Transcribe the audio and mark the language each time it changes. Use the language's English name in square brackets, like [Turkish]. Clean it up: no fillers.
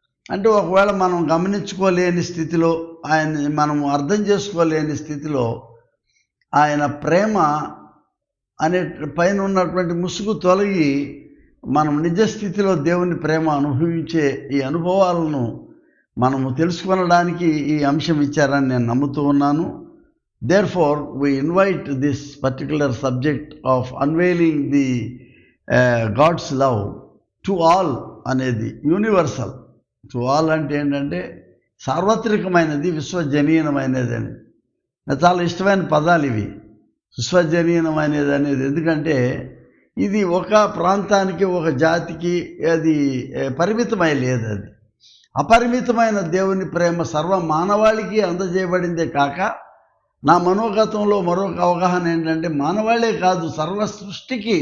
[Telugu] అంటే ఒకవేళ మనం గమనించుకోలేని స్థితిలో, ఆయన మనం అర్థం చేసుకోలేని స్థితిలో ఆయన ప్రేమ అనే పైన ఉన్నటువంటి ముసుగు తొలగి మనం నిజస్థితిలో దేవుని ప్రేమ అనుభవించే ఈ అనుభవాలను మనము తెలుసుకొనడానికి ఈ అంశం ఇచ్చారని నేను నమ్ముతూ ఉన్నాను. [English] Therefore, we invite this particular subject of unveiling the God's love to all అనేది universal. [Telugu] టు ఆల్ అంటే ఏంటంటే సార్వత్రికమైనది, విశ్వజనీయమైనది అని. నాకు చాలా ఇష్టమైన పదాలు ఇవి, విశ్వజనీయమైనది అనేది. ఎందుకంటే ఇది ఒక ప్రాంతానికి, ఒక జాతికి అది పరిమితమై లేదు. అది అపరిమితమైన దేవుని ప్రేమ సర్వ మానవాళికి అందజేయబడిందే కాక, నా మనోగతంలో మరొక అవగాహన ఏంటంటే మానవాళే కాదు, సర్వ సృష్టికి.